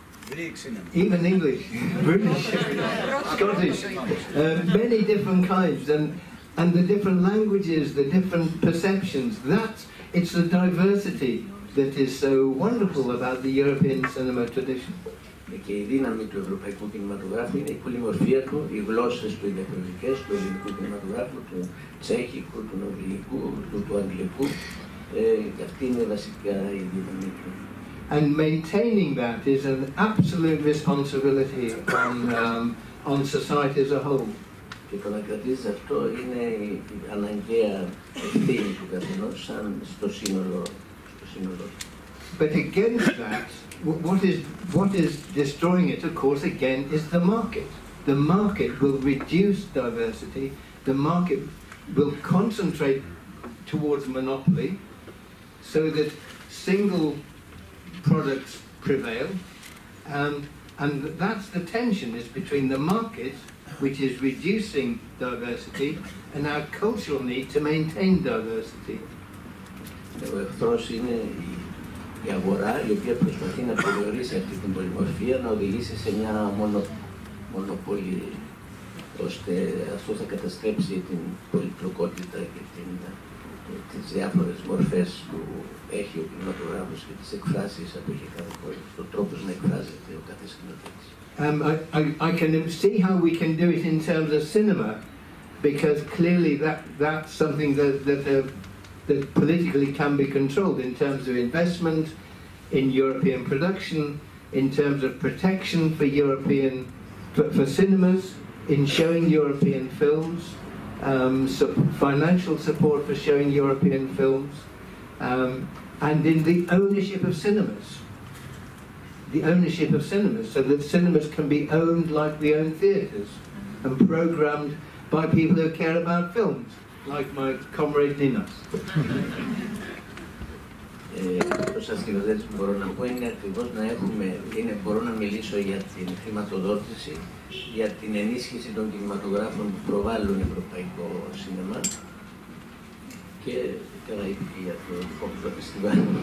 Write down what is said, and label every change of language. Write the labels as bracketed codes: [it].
[en] Greek cinema. Even English, British, Scottish, many different kinds, and the different languages, the different perceptions. It's the diversity that is so wonderful about the European cinema tradition. [el] Και η δύναμη του ευρωπαϊκού κινηματογράφου είναι η πολυμορφία του, οι γλώσσες του, οι διαφορετικές, του ελληνικού κινηματογράφου, του τσέχικου, του νορβηγικού, του αγγλικού. Και αυτή είναι βασικά η δύναμη του. [en] And maintaining that is an absolute responsibility on society as a whole. [el] Και το να κρατήσει αυτό είναι η αναγκαία ευθύνη του καθενός σαν στο σύνολο. [en] But against that, what is destroying it, of course, again, is the market. The market will reduce diversity. The market will concentrate towards monopoly so that single products prevail, and that's the tension, is between the market, which is reducing diversity, and our cultural need to maintain diversity. [el] Ο εχθρός είναι η αγορά, η οποία προσπαθεί να περιορίσει αυτή την πολυμορφία, να οδηγήσει σε μια μονοπολία, ώστε αυτό θα καταστρέψει την πολυπλοκότητα και τις διάφορες μορφές που έχει ο κινηματογράφος και τις εκφράσεις που έχει κάθε χώρα, τον τρόπο να εκφράζεται ο κάθε σκηνοθέτης. [en] I can see how we can do it in terms of cinema, because clearly that's something that politically can be controlled in terms of investment in European production, in terms of protection for cinemas, in showing European films, financial support for showing European films, and in the ownership of cinemas. The ownership of cinemas, so that cinemas can be owned like we own theatres and programmed by people who care about films, like my comrade Ninas. [el] Σαν σκηνοθέτης που μπορώ να πω είναι ακριβώς μπορώ να μιλήσω για την χρηματοδότηση, για την ενίσχυση των κινηματογράφων που προβάλλουν ευρωπαϊκό σινεμά και καλά είπε και για το δικό μου το φεστιβάλ.